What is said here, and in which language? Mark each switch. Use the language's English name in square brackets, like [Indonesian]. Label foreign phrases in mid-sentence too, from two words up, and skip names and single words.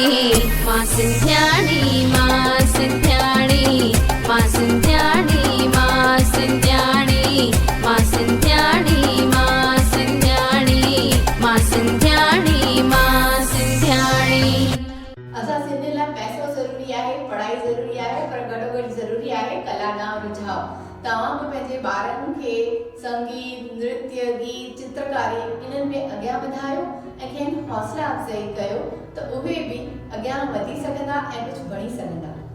[Sindhi] मां सिंध्याणी, मां सिंध्याणी, मां सिंध्याणी, मां सिंध्याणी, मां सिंध्याणी, मां सिंध्याणी, मां सिंध्याणी, मां सिंध्याणी। असां सिंधियुनि लाइ पैसो ज़रूरी आहे, पढ़ाई ज़रूरी आहे, पर गॾोगॾु ज़रूरी आहे कला ॾांहुं रुझाव। तव्हां बि पंहिंजे ॿारनि खे संगीत, नृत्य, गीत, चित्रकारी इन्हनि में अॻियां वधायो ऐं खेनि हौसला अफ़ज़ाई कयो त उहे बि अॻियां वधी सघंदा ऐं कुझु बणी सघंदा।